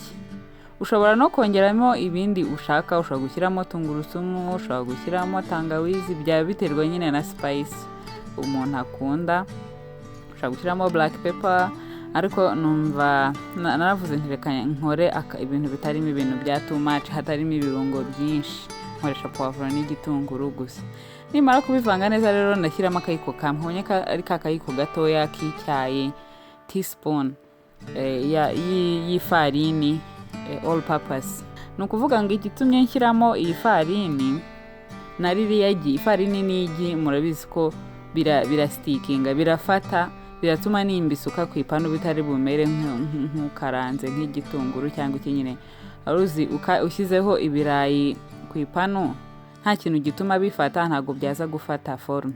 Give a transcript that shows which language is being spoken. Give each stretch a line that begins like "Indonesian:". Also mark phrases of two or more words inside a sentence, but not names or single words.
Kinyarwanda: Ushobora no kongeramo ibindi ushaka. Ushobora gushyiramo tungurusumu, ushobora gushyiramo tangawizi, byaba biterwa nyine na spice umuntu akunda. Ushobora gushyiramo
English: black pepper,
Kinyarwanda: ariko numva naravuze nti reka nkore ibintu bitarimo ibintu bya
English: too much,
Kinyarwanda: hatarimo ibirungo byinshi. Nkoresha poivron n'igitunguru gusa. Nimara kubivanga neza rero ndashyiramo akayiko kamwe, ubonye ari kakayiko gatoya k'icyayi, teaspoon y'ifarini
English: all purpose.
Kinyarwanda: Ni ukuvuga ngo igitumye nshyiramo iyi farini na ririya gi, ifarini n'igi murabizi ko birasitikinga, birafata, biratuma nimba isuka ku ipanu bitari bumere nk'ukaranze nk'igitunguru cyangwa iki nyine. Aruzi ushyizeho ibirayi ku ipanu nta kintu gituma bifata, ntago byaza gufata forme.